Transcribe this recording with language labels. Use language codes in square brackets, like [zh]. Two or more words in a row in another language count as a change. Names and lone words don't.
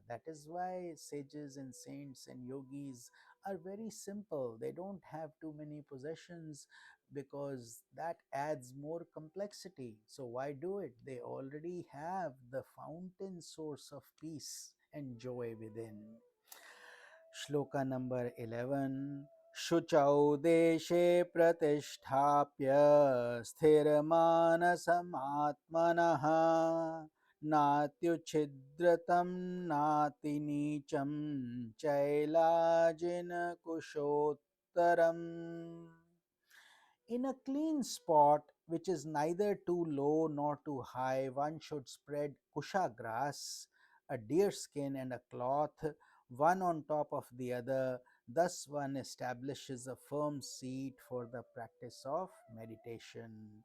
[en] That is why sages and saints and yogis are very simple. They don't have too many possessions because that adds more complexity. So, why do it? They already have the fountain source of peace and joy within. Shloka number 11. [sa] Shuchau deshe pratisthapya sthirmanasamatmanaha natyuchidratam nati nicham chailajina kushottaram. [en] In a clean spot which is neither too low nor too high, one should spread kusha grass, a deer skin, and a cloth, one on top of the other. Thus, one establishes a firm seat for the practice of meditation.